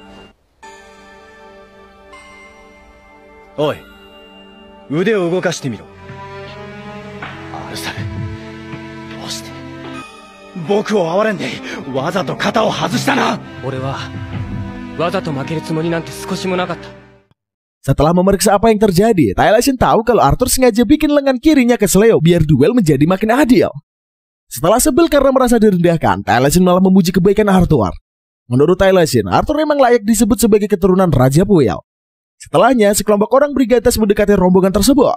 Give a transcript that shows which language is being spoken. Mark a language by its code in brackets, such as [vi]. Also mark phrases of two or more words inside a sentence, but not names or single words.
[ja] おい、腕を動かしてみろ。アルサル、どうして僕を哀れんでわざと肩を外したな。俺はわざと負けるつもりなんて少しもなかった。 [id] Setelah memeriksa apa yang terjadi, Taliesin tahu kalau Arthur sengaja bikin lengan kirinya kesleo biar duel menjadi makin adil. Setelah sebel karena merasa direndahkan, Taliesin malah memuji kebaikan Arthur. Menurut Taliesin, Arthur memang layak disebut sebagai keturunan Raja Puel. Setelahnya, sekelompok orang brigadas mendekati rombongan tersebut.